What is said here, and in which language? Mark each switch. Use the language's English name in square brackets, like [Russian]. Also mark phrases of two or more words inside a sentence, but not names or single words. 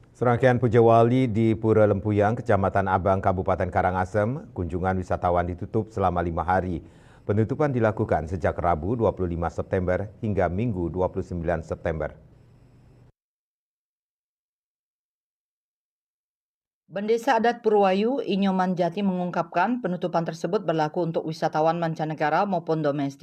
[Indonesian] Serangkaian puja wali di Pura Lempuyang, Kecamatan Abang, Kabupaten Karangasem, kunjungan wisatawan ditutup selama 5 hari. Penutupan dilakukan sejak Rabu 25 September hingga Minggu 29 September. Bendesa Adat Purwayu, Inyoman Jati mengungkapkan penutupan tersebut berlaku untuk wisatawan mancanegara maupun domestik.